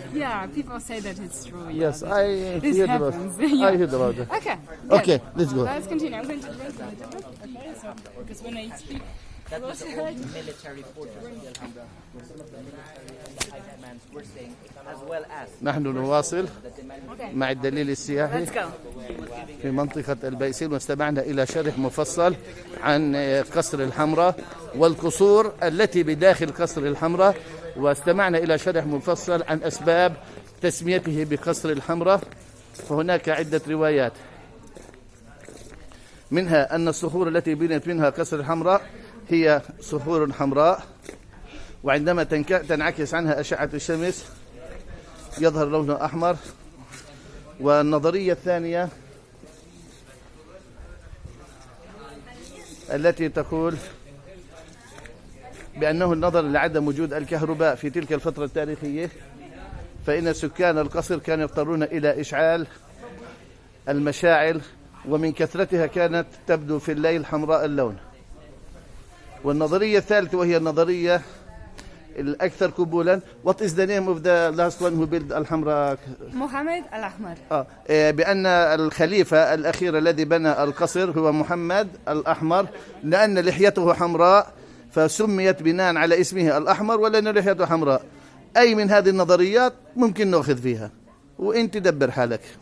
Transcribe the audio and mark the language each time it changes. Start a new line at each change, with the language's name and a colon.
English: Yeah, people say that it's true. Yeah, Yes, that I this heard about. happens. I Yeah. heard about it. Okay. Okay, good. let's go. Let's continue. I'm going to drink a little bit. Okay, so because when I speak. That was the old military fortress of the Alhambra, where some of the military and the high commands were staying, as well as
Arabic: نحن نواصل مع الدليل السياحي
English: Let's go.
Arabic: في منطقة البايسين، واستمعنا إلى شرح مفصل عن قصر الحمراء والقصور التي بداخل قصر الحمراء، واستمعنا إلى شرح مفصل عن أسباب تسميته بقصر الحمراء. فهناك عدة روايات، منها أن الصخور التي بنيت منها قصر الحمراء هي صخور حمراء، وعندما تنعكس عنها أشعة الشمس يظهر لونه أحمر. والنظرية الثانية التي تقول بأنه النظر لعدم وجود الكهرباء في تلك الفترة التاريخية، فإن سكان القصر كانوا يضطرون إلى إشعال المشاعل، ومن كثرتها كانت تبدو في الليل حمراء اللون. والنظرية الثالثة وهي النظرية الأكثر قبولا.
English: What is the name of the last one who built الحمراء؟ Mohammed Al-Ahmar.
Arabic: بأن الخليفة الأخير الذي بنى القصر هو محمد الأحمر، لأن لحيته حمراء فسميت بناء على اسمه الأحمر، ولأن لحيته حمراء. أي من هذه النظريات ممكن نأخذ فيها، وأنت دبر حالك.